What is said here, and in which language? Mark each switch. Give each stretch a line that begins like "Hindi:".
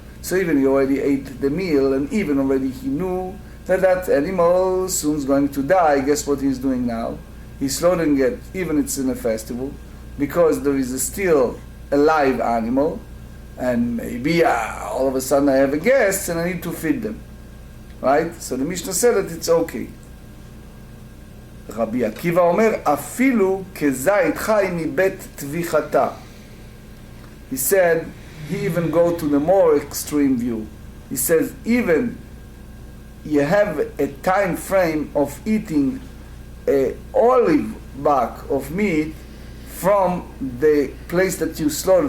English: So even he already ate the meal and even already he knew that animal soon is going to die. Guess what he's doing now? He's slaughtering it, even it's in a festival, because there is still a live animal, and maybe all of a sudden I have a guest and I need to feed them. Right? So the Mishnah said that it's okay.
Hebrew: רבי עקיבא אומר, אפילו כזית חי מבית טביחתה.
English: He said, he even go to the more extreme view. He says, even you have a time frame of eating an olive bark of meat from the place that you slaughter.